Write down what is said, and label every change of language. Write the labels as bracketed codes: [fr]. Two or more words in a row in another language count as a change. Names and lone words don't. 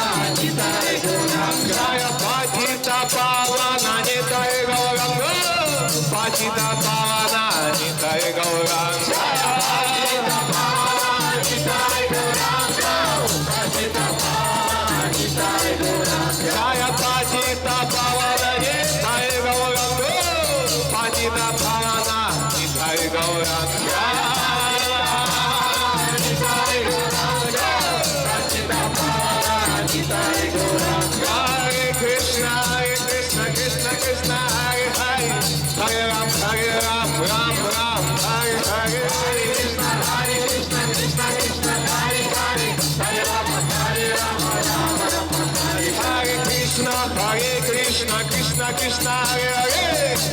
[sa] Nitai Gauranga Patita Pavana Nitai Gauranga Patita Pavana Nitai Gauranga Patita Pavana Nitai Gauranga Patita Pavana Nitai Gauranga Patita Pavana Nitai Gauranga Patita Pavana Nitai Gauranga Nitai Gauranga Patita Pavana Nitai Gauranga Hare Krishna Krishna Krishna Hare Hare Hare Ram Ram Hare Hare Hare Krishna Krishna Krishna Hare Hare Hare Rama Rama Hare Hare Krishna Krishna Krishna Hare Hare